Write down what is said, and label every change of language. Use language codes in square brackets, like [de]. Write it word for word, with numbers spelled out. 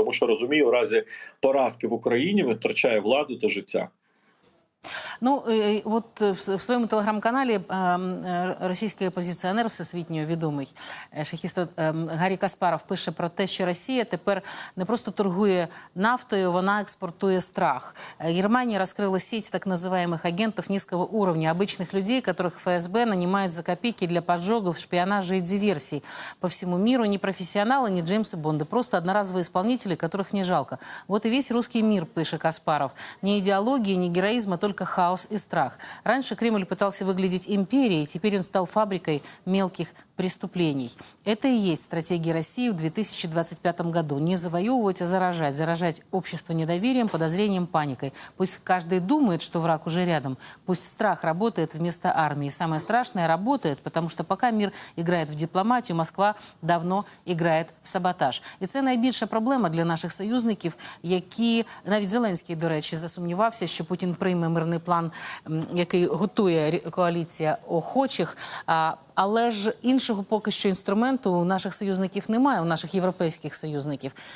[uk] Тому що, розумію, в разі поразки в Україні він втрачає владу та життя. Ну, от в своєму телеграм-каналі російський опозиціонер всесвітньо відомий шахіст Гаррі Каспаров пише про те, що Росія тепер не просто торгує нафтою, вона експортує страх. Германія розкрила [ru] сеть так называемых агентов низкого уровня, обычных людей, которых ФСБ нанимает за копейки для поджогов, шпионажа и диверсий по всему миру. Не профессионалы, не Джеймсы Бонды, просто одноразовые исполнители, которых не жалко. Вот и весь русский мир, [uk] пише Каспаров. [ru] Ни идеологии, ни героизма, только хаос и страх. Раньше Кремль пытался выглядеть империей, теперь он стал фабрикой мелких преступлений. Это и есть стратегия России в две тысячи двадцать пятом году. Не завоевывать, а заражать. Заражать общество недоверием, подозрением, паникой. Пусть каждый думает, что враг уже рядом. Пусть страх работает вместо армии. Самое страшное работает, потому что пока мир играет в дипломатию, Москва давно играет в саботаж. [uk] І це найбільша проблема для наших союзників, які, навіть Зеленський, до речі, засумнівався, що Путін прийме мирний план, який готує коаліція охочих, але ж іншого поки що інструменту у наших союзників немає, у наших європейських союзників.